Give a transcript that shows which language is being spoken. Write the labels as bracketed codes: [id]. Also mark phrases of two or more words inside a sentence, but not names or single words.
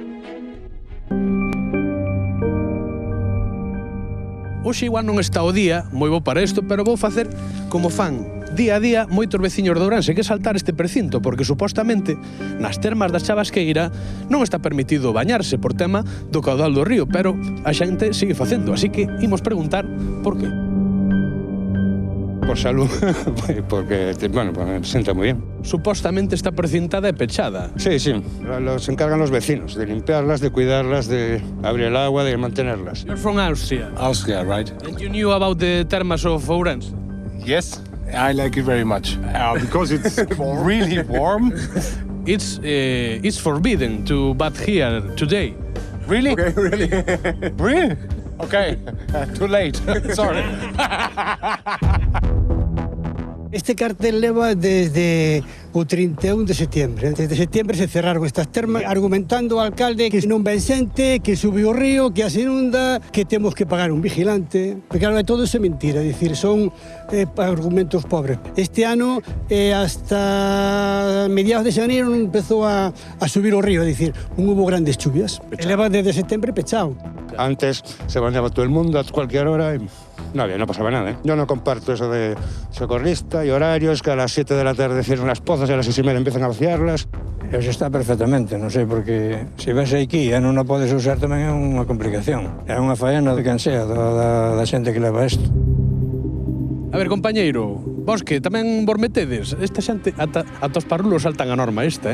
[gl] Hoxe igual non está o día moi bo para isto, pero vou facer como fan día a día moitos veciños de Ourense, que saltar este precinto, porque supostamente nas termas da Chabasqueira non está permitido bañarse por tema do caudal do río, pero a xente sigue facendo, así que imos preguntar por qué. [es] Por salud, porque, bueno, me sienta muy bien. [gl] Supostamente está precintada e pechada. [es] Sí, sí, los encargan los vecinos, de limpiarlas, de cuidarlas, de abrir el agua, de mantenerlas. [en] You're from Austria. Austria, right? And you knew about the termas of Ourense? Yes, I like it very much. Because it's really warm. It's forbidden to bath here today. Really? Okay, really? Really? Okay, too late. Sorry. [gl] Este cartel leva desde o 31 de setembro. Desde setembro se cerraron estas termas, argumentando ao alcalde que non ven xente, que sube o río, que as inunda, que temos que pagar un vigilante. Porque claro, todo isso é mentira, é dicir, son argumentos pobres. Este ano, hasta mediados de xaneiro, non empezou a subir o río, é dicir, non hubo grandes chuvias. Leva desde setembro pechado. [es] Antes se bañaba todo el mundo a cualquier hora y no pasaba nada, ¿eh? Yo no comparto eso de socorrista y horarios, que a las 7 de la tarde cierran las pozas y a las 6:30 empiezan a vaciarlas. Eso está perfectamente, [gl] non sei, porque se ves aquí e non a podes usar tamén é unha complicación. É unha faena de quen sea, da xente que leva isto. A ver, compañeiro, vos que tamén vos metedes, esta xente ata os parrulos saltan a norma esta,